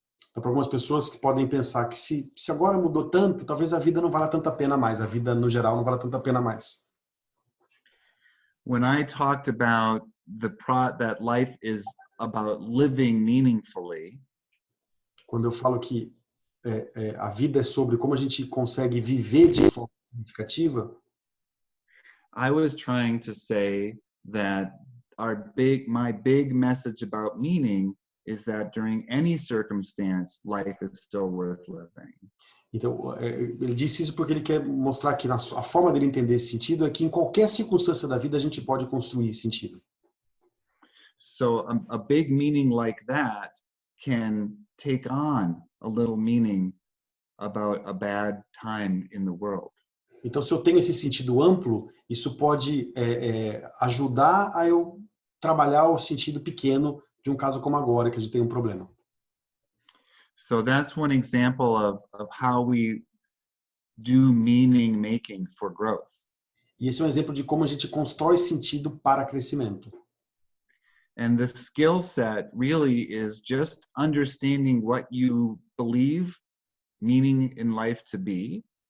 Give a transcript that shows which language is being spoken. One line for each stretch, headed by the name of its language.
Portuguese: Então, para algumas pessoas que podem pensar que se agora mudou tanto, talvez a vida não valha tanta pena mais, a vida no geral não valha tanta pena mais.
English: When I talked about that life is about living meaningfully,
Portuguese: quando eu falo que a vida é sobre como a gente consegue viver de forma significativa,
English: I was trying to say that my big message about meaning is that during any circumstance, life is still worth living.
Portuguese: Então, ele disse isso porque ele quer mostrar que a forma dele entender esse sentido é que em qualquer circunstância da vida a gente pode construir sentido.
English: So a big meaning like that can take on a little meaning about a bad time in the world.
Portuguese: Então, se eu tenho esse sentido amplo, isso pode ajudar a eu trabalhar o sentido pequeno de um caso como agora, que a gente tem um problema.
English: So that's one example of how we do meaning making for growth.
Portuguese: E esse é um exemplo de como a gente constrói sentido para crescimento.
English: And the skill set really is just understanding what you believe meaning in life to be.